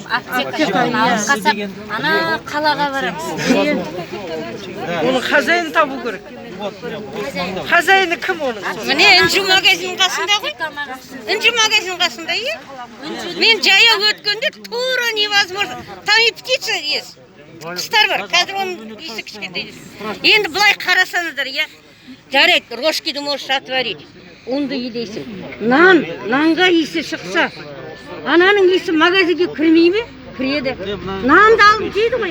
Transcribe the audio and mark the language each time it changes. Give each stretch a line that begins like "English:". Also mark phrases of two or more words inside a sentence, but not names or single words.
Kazakh: Аптека алып ана қалаға барамыз. Оның хозяйын табу керек. Хозяйны кім оның? Міне інжу магазин қасында ғой. Інжу магазин қасында, иә? Мен жаяу өткенде тура невозможно.
Russian: Там и птица есть.
Kazakh: Құстар бар. Қазір оның иісі кішкентай. Енді былай қарасаңыздар, иә?
Russian: Жарайды, рожкиді можешь отварить.
Kazakh: Онды едейсің. Нанға иісі шықса, ананың иісі магазинге кірмей ме? Кіреді. Нанды алып жейді ғой.